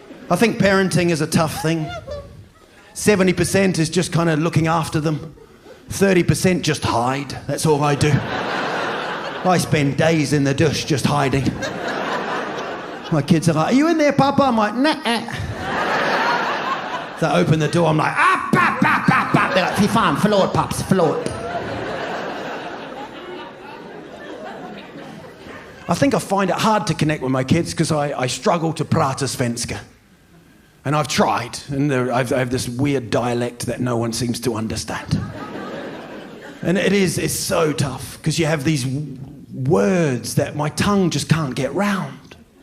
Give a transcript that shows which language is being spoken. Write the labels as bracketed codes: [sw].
[en] I think parenting is a tough thing. 70% is just kind of looking after them. 30% just hide. That's all I do. I spend days in the dush just hiding. My kids are like, "Are you in there, Papa?" I'm like, "Nah." So I open the door, I'm like, "Ah, pap, pap, pap, pap." They're like, [sv] "Fy fan, förlåt, paps, förlåt." [en] I think I find it hard to connect with my kids because I struggle to [sv] prata svenska. [en] And I've tried, and I have this weird dialect that no one seems to understand. And it's so tough, because you have these words that my tongue just can't get round.